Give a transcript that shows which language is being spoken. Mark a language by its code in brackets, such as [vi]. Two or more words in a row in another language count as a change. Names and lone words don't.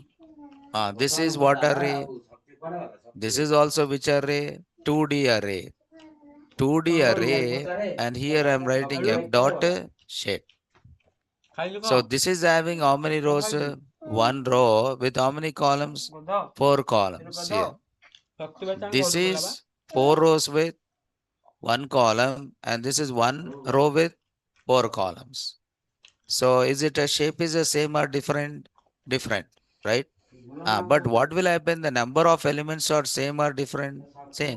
[en] This is what array? This is also which array? 2D array. 2D array, and here I am writing F dot shape. [or] ଖାଇଲୁ [en] So [or] କଣ? [en] this is having how many [or] କଣ [en] rows? [or] ଖାଇଛୁ? [en] One row with how many columns? [or] ଗଧ? 4 ଏଇଟା [en] columns [or] ଗଧ? [en] here. [or] ଶକ୍ତି ବାଚାଣ [en] This [or] ଘରକୁ ଗଲା ବା। [en] is 4 rows with 1 column, and this is 1 row with 4 columns. So is it a shape is the same or different? Different, right? But what will happen? The number of elements are same or different? Same.